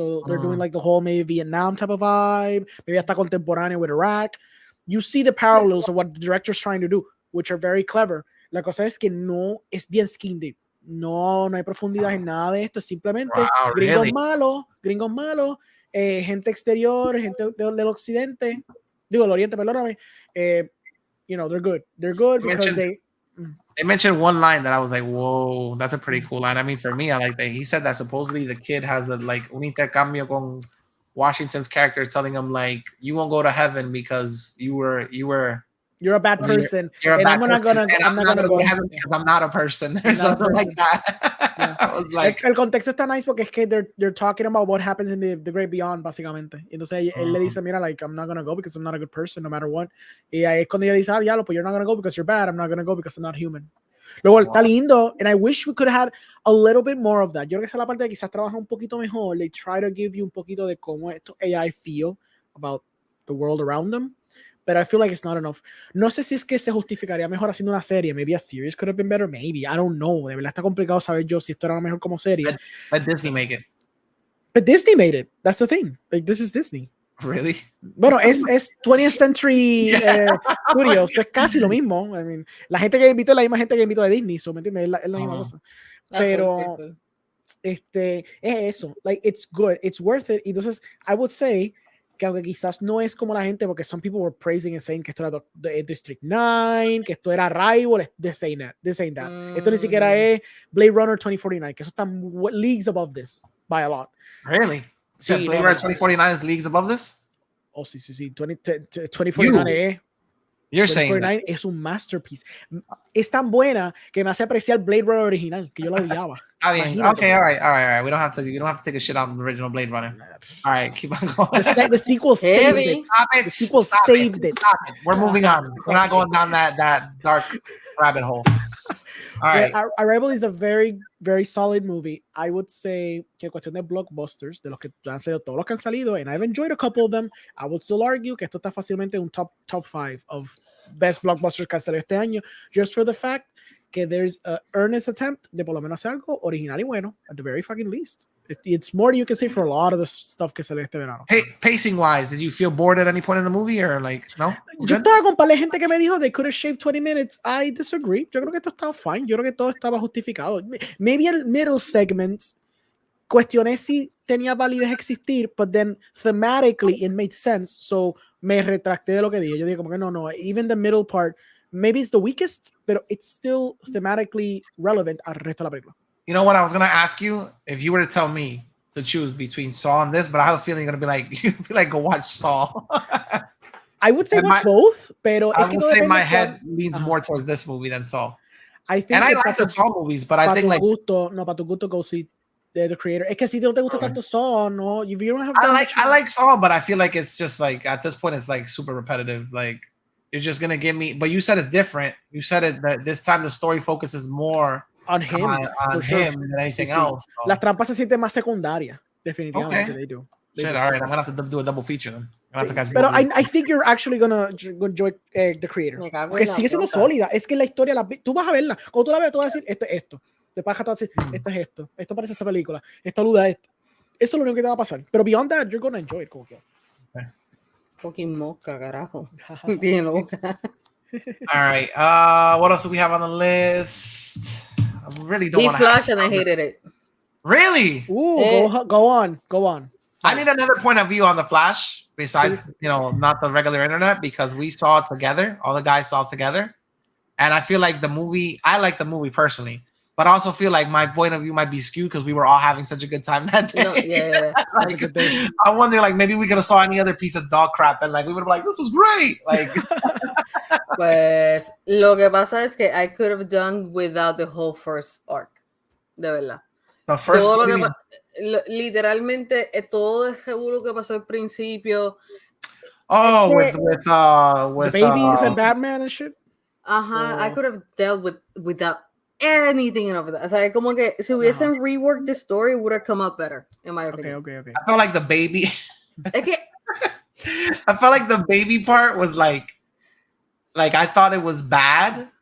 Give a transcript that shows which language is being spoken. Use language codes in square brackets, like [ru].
[en] So they're doing like the whole maybe Vietnam type of vibe, maybe [es] hasta contemporáneo [en] with Iraq. You see the parallels of what the director's trying to do, which are very clever. [es] La cosa es que no es bien [en] skin deep. [es] No hay profundidad en nada de esto. Es simplemente gringos malos, gente exterior, gente del occidente, digo, del oriente, perdóname. [en] You know, they're good. They're good because they mentioned one line that I was like, whoa, that's a pretty cool line. I mean, for me, I like that. He said that supposedly the kid has [es] un intercambio con [en] Washington's character telling him like, you won't go to heaven because you're a bad person. I'm not gonna go to heaven because I'm not a person or something like that. Yeah. I was like, [es] el contexto está [en] nice [es] porque es que [en] they're talking about what happens in the great beyond, [es] básicamente. Entonces él le dice, mira, [en] like, I'm not gonna go because I'm not a good person no matter what. [es] Y ahí es cuando ella dice, diablo, pues [en] you're not gonna go because you're bad. I'm not gonna go because I'm not human. [es] Luego está lindo, [en] and I wish we could have had a little bit more of that. [es] Yo creo que esa es la parte de quizás trabaja un poquito mejor. [en] They try to give you [es] un poquito de cómo estos [en] AI feel about the world around them. But I feel like it's not enough. [es] No sé si es que se justificaría mejor haciendo una serie. [en] Maybe a series could have been better. Maybe. I don't know. [es] De verdad está complicado saber yo si esto era mejor como serie. [en] Let Disney make it. But Disney made it. That's the thing. Like, this is Disney. Really? [es] Bueno, es 20th Century Studios. Es casi lo mismo. [en] I mean, [es] la gente que invitó es la misma gente que invitó de Disney. So, ¿me entiendes? Es la misma cosa. Pero es eso. [en] Like, it's good. It's worth it. [es] Entonces, [en] I would say [es] que aunque quizás no es como la gente, porque [en] some people were praising and saying [es] que esto era District 9, que esto era Rival, [en] this ain't that. [es] Esto ni siquiera es Blade Runner 2049, que eso está [en] leagues above this by a lot. Really? So sí, Blade Runner 2049 is leagues above this? [es] Oh, sí. 2049 es... [en] You're saying that. [es] Es un masterpiece. Es tan buena que me hace apreciar Blade Runner original, que yo la odiaba. [en] Okay, all right. You don't have to take a shit on the original Blade Runner. All right, keep on going. The sequel saved it. The sequel saved it. Stop it. We're moving on. We're not going down that dark rabbit hole. All right. Arrival is a very, very solid movie. I would say [es] que cuestión de blockbusters, de los que han salido, [en] todos los que han salido, and I've enjoyed a couple of them, I would still argue [es] que esto está fácilmente un [en] top 5 of best blockbusters [es] que han salido este año, [en] just for the fact que there's an earnest attempt [es] de por lo menos hacer algo original y bueno, [en] at the very fucking least. It's more than you can say for a lot of the stuff [es] que salió este verano. [en] Pacing wise, did you feel bored at any point in the movie or like, no? [es] Yo estaba con par de gente que me dijo [en] they could have shaved 20 minutes. I disagree. [es] Yo creo que esto estaba fine. Yo creo que todo estaba justificado. [en] Maybe [es] el [en] middle segments [es] cuestioné si tenía validez existir, [en] but then thematically it made sense. [es] So me retracté de lo que dije. Yo dije como que no. [en] Even the middle part, maybe it's the weakest, but it's still thematically relevant [es] al resto de la película. [en] You know what? I was gonna ask you if you were to tell me to choose between Saw and this, but I have a feeling you're gonna be like, go watch Saw. I would say watch both, [es] pero [en] I would say my head leans more towards this movie than Saw. I think, and I like the Saw movies, but I think like [es] para tu gusto, [en] go see the creator. [es] Es que si no te gusta tanto Saw, no, [en] you don't have. I like Saw, but I feel like it's just like at this point it's like super repetitive. Like you're just gonna give me. But you said it's different. You said it that this time the story focuses more on him, on him than anything else. So. [es] Las trampas se sienten más secundarias, definitivamente. [en] Okay. They do. Shit, all right. I'm gonna have to do a double feature then. [es] Pero [en] I think you're actually gonna enjoy the creator. [es] Porque sigue siendo sólida. Es que la historia, tú vas a verla. Cuando tú la veas, tú vas a decir, esto. Te vas a decir, esto es esto. Esto parece esta película. Esto aluda a esto. Eso es lo único que te va a pasar. [en] Pero beyond that, you're gonna enjoy it [es] como que. Fucking mosca, carajo. Bien loca. [en] All right. What else do we have on the list? I really don't want to. Flash and I hated it. Really? Ooh, go on. I need another point of view on the Flash besides, not the regular internet because we saw it together. All the guys saw it together. And I feel like I like the movie personally. but I also feel like my point of view might be skewed because we were all having such a good time that day. No, yeah. Like, I wonder, like, maybe we could have saw any other piece of dog crap and like we would have been like, this was great. Like, [es] Pues lo que pasa es que [en] I could have done without the whole first arc, [es] de verdad. [en] the first [es] Todo lo que literalmente todo el revuelo que pasó al principio. [en] with the babies and Batman and shit. I could have dealt without anything of that. [es] O sea, como que si hubiesen [en] reworked the story, would have come out better, in my opinion. Okay. I felt like the baby. [es] Es que [en] I felt like the baby part was like I thought it was bad.